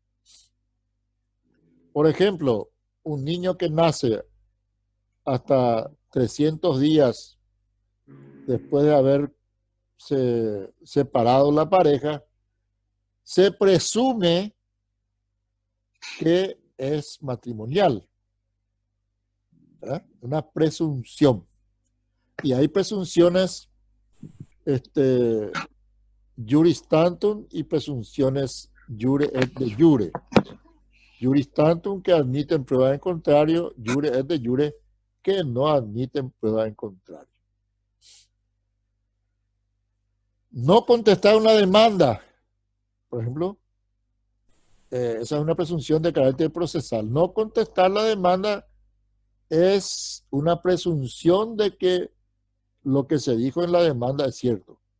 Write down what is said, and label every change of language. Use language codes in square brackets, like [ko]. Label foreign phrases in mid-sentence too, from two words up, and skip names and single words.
[es] Por ejemplo, un niño que nace hasta 300 días después de haberse separado la pareja, se presume que es matrimonial. ¿Verdad? Una presunción. Y hay presunciones [la] juris tantum [es] y presunciones [la] jure et de jure. Juris tantum [es] que admiten prueba en contrario, [la] jure et de jure [es] que no admiten prueba en contrario. No contestar una demanda, por ejemplo, esa es una presunción de carácter procesal. No contestar la demanda es una presunción de que lo que se dijo en la demanda es cierto.